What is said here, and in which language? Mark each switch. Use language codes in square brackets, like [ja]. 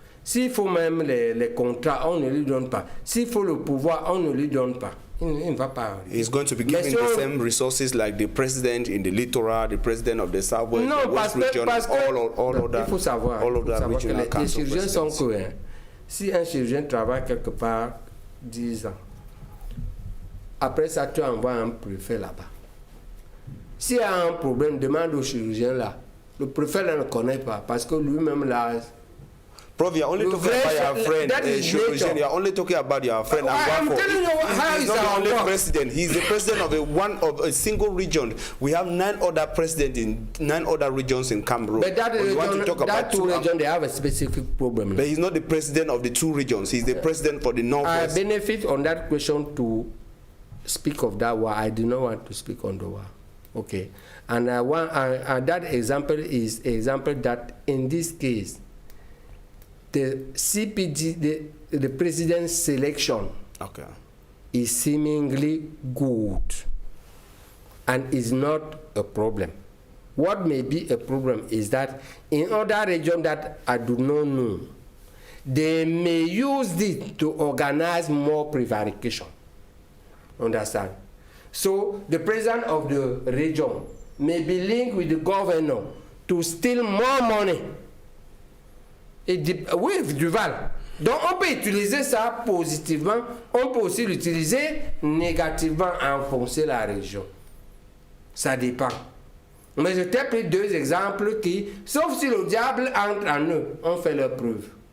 [fr] S'il faut même les contrats, on ne lui donne pas. S'il faut le pouvoir, on ne lui donne pas. Il ne va pas. [en] He's going to be given the same resources like the president in the littoral, the president of the Southwest, the West region, all of that. [fr] Il faut savoir, que les chirurgiens sont cohérents. Si un chirurgien travaille quelque part 10 ans, après ça, tu envoies un préfet là-bas. S'il y a un problème, demande au chirurgien là. Le préfet ne le connaît pas parce que lui-même là. [en] Prof, you're only talking about your friend, chirurgien. You're only talking about your friend. I'm telling you how he's not the only president. He's the president of a single region. We have 9 other presidents in 9 other regions in Cameroon. But that two regions, they have a specific problem. But he's not the president of the 2 regions. He's the president for the Northwest. I benefit on that question to speak of that war. I do not want to speak on the war. Okay. And that example is an example that in this case, the CPG, the president's selection is seemingly good and is not a problem. What may be a problem is that in other regions that I do not know, they may use it to organize more prevarication. Understand? So the president of the region may be linked with the governor to steal more money. [fr] Oui, Duval. Donc on peut utiliser ça positivement, on peut aussi l'utiliser négativement, enfoncer la région. Ça dépend. Mais je t'ai pris 2 exemples qui, sauf si le diable entre en eux, ont fait leur preuve.